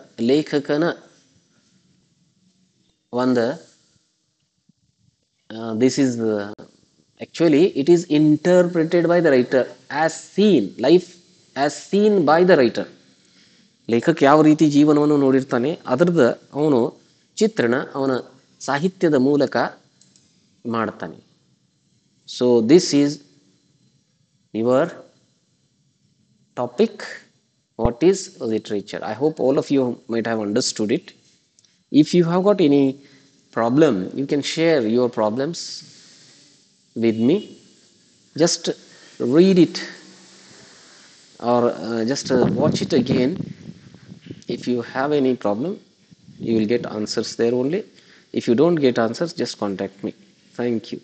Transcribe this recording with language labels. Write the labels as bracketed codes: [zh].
[kn] ಲೇಖಕನ ಒಂದು [en] this is actually it is interpreted by the writer as seen, life as seen by the writer. [kn] ಲೇಖಕ ಯಾವ ರೀತಿ ಜೀವನವನ್ನು ನೋಡಿರ್ತಾನೆ ಅದರದ ಅವನು ಚಿತ್ರಣ ಅವನ ಸಾಹಿತ್ಯದ ಮೂಲಕ ಮಾಡ್ತಾನೆ. [en] So this is your topic, what is literature. I hope all of you might have understood it. If you have got any problem, you can share your problems with me. Just read it or just watch it again. If you have any problem, you will get answers there only. If you don't get answers, just contact me. Thank you.